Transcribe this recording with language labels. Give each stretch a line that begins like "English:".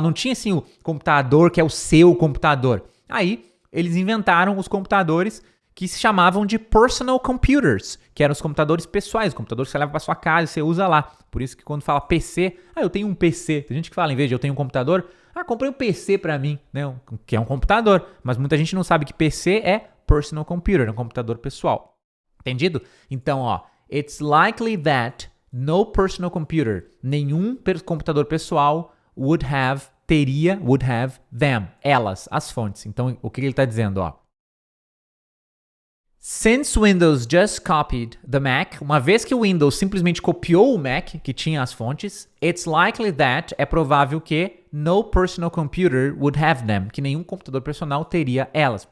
Portuguese: Não tinha assim o computador que é o seu computador. Aí, eles inventaram os computadores que se chamavam de
English: personal computers,
Portuguese: que eram os computadores pessoais, computadores que você leva para sua casa e você usa lá. Por isso que quando fala PC, eu tenho um PC. Tem gente que fala, em vez de eu tenho um computador, comprei um PC para mim, né? Que é um computador. Mas muita gente não sabe que PC é personal computer, é um computador pessoal. Entendido? Então,
English: it's likely that no personal computer,
Portuguese: nenhum computador pessoal
English: would have them,
Portuguese: elas, as fontes. Então, o que ele está dizendo,
English: Since Windows just copied the Mac,
Portuguese: uma vez que o Windows simplesmente copiou o Mac, que tinha as fontes,
English: it's likely that,
Portuguese: é provável que,
English: no personal computer would have them,
Portuguese: que nenhum computador personal teria elas.